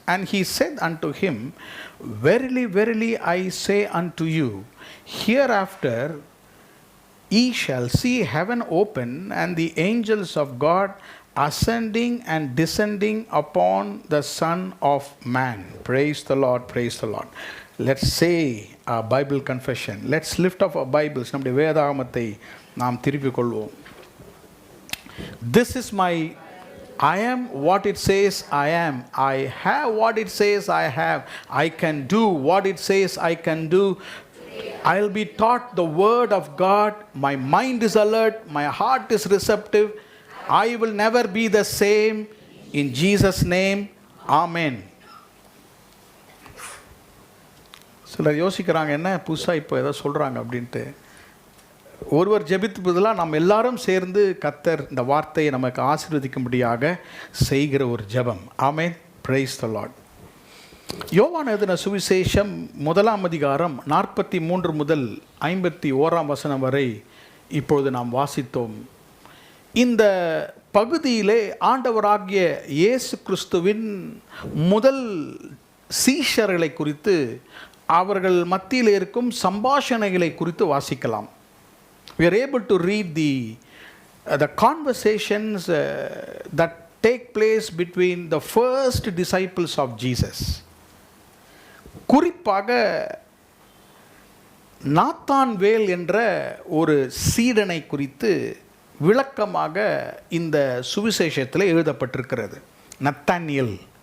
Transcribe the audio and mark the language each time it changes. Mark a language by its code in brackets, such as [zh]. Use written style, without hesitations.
[en] And he said unto him, Verily, verily, I say unto you, hereafter ye shall see heaven open, and the angels of God ascending and descending upon the Son of Man. Praise the Lord, praise the Lord. Let's say our Bible confession. Let's lift up our Bibles. [ta] நம்முடைய வேதாகமத்தை நாம் திருப்பிக் கொள்வோம். [en] This is my, I am what it says I am. I have what it says I have. I can do what it says I can do. I'll be taught the word of God. My mind is alert. My heart is receptive. I will never be the same. In Jesus' name, Amen. [ta] சிலர் யோசிக்கிறாங்க, என்ன புதுசாக இப்போ ஏதோ சொல்கிறாங்க அப்படின்ட்டு. ஒருவர் ஜெபிப்பதெல்லாம் நம்ம எல்லாரும் சேர்ந்து கர்த்தர் இந்த வார்த்தையை நமக்கு ஆசீர்வதிக்கும்படியாக செய்கிற ஒரு ஜெபம். ஆமென். [en] Praise the Lord. [ta] யோவான் எழுதின சுவிசேஷம் 1ஆம் அதிகாரம் 43 முதல் 51ஆம் வசனம் வரை இப்பொழுது நாம் வாசித்தோம். இந்த பகுதியிலே ஆண்டவராகிய இயேசு கிறிஸ்துவின் முதல் சீஷர்களை குறித்து, அவர்கள் மத்தியில் இருக்கும் சம்பாஷணைகளை குறித்து வாசிக்கலாம். [en] We are able to read the conversations that take place between the first disciples of Jesus. [ta] குறிப்பாக நாத்தான்வேல் என்ற ஒரு சீடனை குறித்து விளக்கமாக இந்த சுவிசேஷத்தில் எழுதப்பட்டிருக்கிறது. நத்தானியேல்.